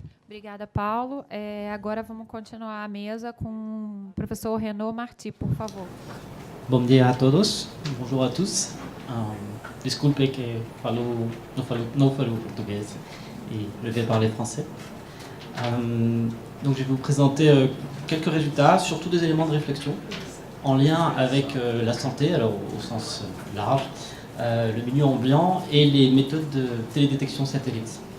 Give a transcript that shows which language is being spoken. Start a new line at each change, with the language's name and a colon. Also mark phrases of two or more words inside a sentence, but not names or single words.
Portuguese: Obrigada, Paulo. Agora vamos continuar a mesa com o professor Renaud Marty, por favor. Bom dia a todos,
French: bonjour à tous.
Portuguese: Desculpe que não falo português
French: et je vais parler français. Donc je vais vous présenter quelques résultats, surtout des éléments de réflexion en lien avec la santé, alors au sens large, le milieu ambiant et les méthodes de télédétection satellite.